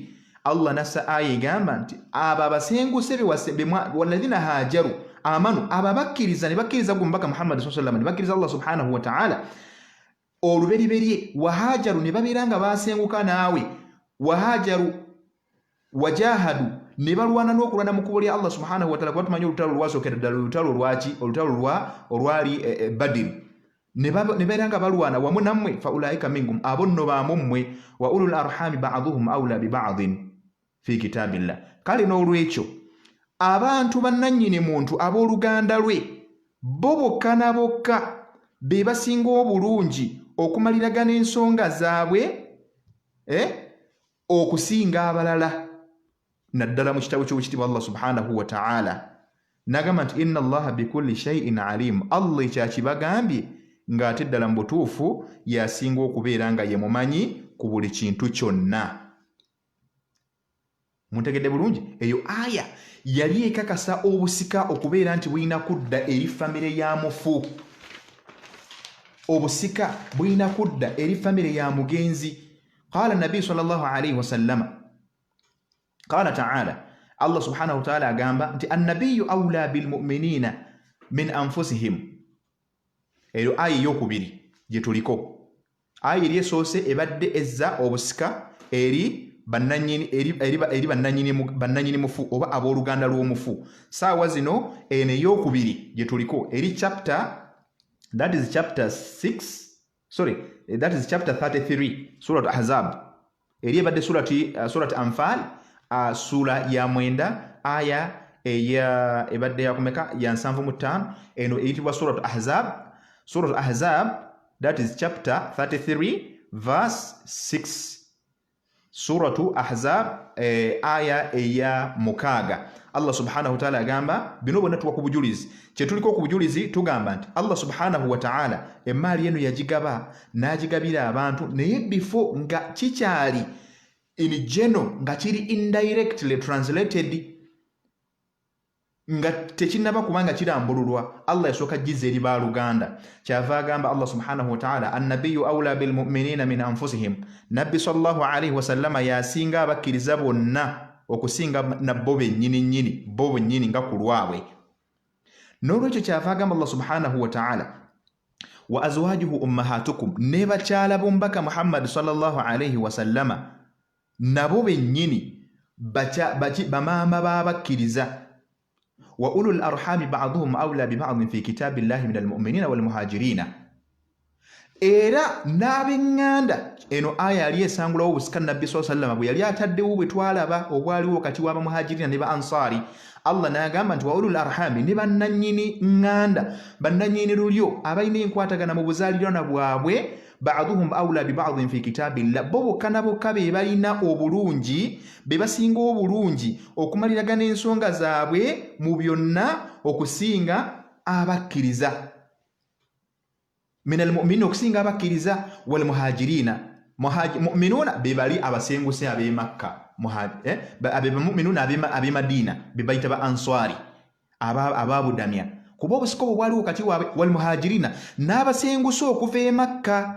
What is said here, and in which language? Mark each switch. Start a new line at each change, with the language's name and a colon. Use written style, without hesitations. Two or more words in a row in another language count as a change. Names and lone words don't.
Ganda: Allah nassa aya egamba nti abo abasenguse
Arabic: والذين هاجروا آمنوا,
Ganda: abo abakkiriza ne bakkiriza ku mubaka Muhammad
Arabic: صلى الله عليه وسلم
Ganda: ne bakkiriza Allah
Arabic: سبحانه وتعالى
Ganda: oluberyeberye, wahajaru ne babeera nga basenguka naawe,
Arabic: وهاجروا وجاهدوا
Ganda: ne balwana n'okulwana mu kkubo lya Allah
Arabic: سبحانه وتعالى.
Ganda: Kuba tumanyi olutalo lwasookera ddala olutalo lwaki? Olutalo olwali Badiri. Ne babeera nga balwana wamu nammwe,
Arabic: فأولئك منكم,
Ganda: abo nno baamu mmwe,
Arabic: وأولو الأرحام بعضهم أولى ببعض في كتاب الله.
Ganda: Kale n'olwekyo abantu bannannyini muntu abooluganda lwe bo bokka na bokka be basinga obulungi okumaliragana ensonga zaabwe okusinga abalala, naddala mu kitabo ky'obukitiibwa Allah
Arabic: سبحانه وتعالى
Ganda: n'agamba nti
Arabic: إن الله بكل شيء عليم,
Ganda: Allah ekyakibagambye ng'ate ddala mu butuufu yasinga okubeera nga ye mumanyi ku buli kintu kyonna. Muntegedde bulungi? Eyo aya yali ekakasa obusika okubeera nti bulina kudda eri famire ya mufu. Obusika bulina kudda eri famire ya mugenzi.
Arabic: قال النبي صلى الله عليه وسلم قال تعالى الله سبحانه وتعالى
Ganda: agamba nti
Arabic: النبي أولى بالمؤمنين من أنفسهم.
Ganda: Eyo aya eyokubiri gye tuliko. Aya eri esoose ebadde ezza obusika eri bannanyini mufu oba abooluganda lw'omufu. Saawa zino eno eyokubiri gye tuliko eri
English: that is chapter 33
Ganda: surat Ahzab. Eri ebadde surat Anfal sura ya 9 aya ebadde yakumeka ya 75. Eno eyitibwa surat Ahzab.
English: Surat Ahzab, that is chapter 33 verse 6.
Ganda: Suratu Ahzab aya eya mukaga. Allah
Arabic: سبحانه وتعالى
Ganda: agamba bino bonna tuwa ku bujulizi. Kye tuliko ku bujulizi tugamba nti Allah
Arabic: سبحانه وتعالى
Ganda: emaali eno yagigaba n'agigabira abantu, naye before nga kikyali
English: in general
Ganda: nga kiri
English: indirectly translated,
Ganda: nga tekinnaba kubanga kirambululwa, Allah yasooka jizza eri baaluganda. Kyava agamba Allah
Arabic: سبحانه وتعالى النبي أولى بالمؤمنين من أنفسهم,
Ganda: nabbi
Arabic: صلى الله عليه وسلم
Ganda: yasinga abakkiriza bonna okusinga nabbo bennyini nga ku lwabwe. N'olwekyo kyava agamba Allah
Arabic: سبحانه وتعالى وأزواجه أمهاتكم,
Ganda: ne bakyala b'omubaka Muhammad
Arabic: صلى الله عليه وسلم
Ganda: nabo bennyini bamaama b'abakkiriza.
Arabic: وأولو الأرحام بعضهم أولى ببعض في كتاب الله من المؤمنين والمهاجرين.
Ganda: Era n'abenganda, eno aya yali esangulawo obusika nabbi
Arabic: صلى الله عليه وسلم
Ganda: bwe yali ataddewo bwe twalaba obwaliwo wakati w'abamuhajirina ne ba ansari. Allah n'agamba nti
Arabic: وأولو الأرحام,
Ganda: ne bannanyini nganda, bannanyini lulyo abalina enkwatagana mu buzaalirwana bwabwe,
Arabic: بعضهم أولى ببعض في كتاب الله,
Ganda: bo bokka bokka be balina obulungi, be basinga obulungi okumaliragana ensonga zaabwe mu byonna okusinga abakkiriza.
Arabic: من المؤمنين,
Ganda: okusinga abakkiriza,
Arabic: والمهاجرين,
Ganda: mu'minuna be bali abasenguse ab'e Makka, mu'minuna ab'e Madina be bayita ba answari ababudamya, kuba obusika obwo bwaliwo kati waabwe,
Arabic: والمهاجرين
Ganda: n'abasenguse okuva e Makka.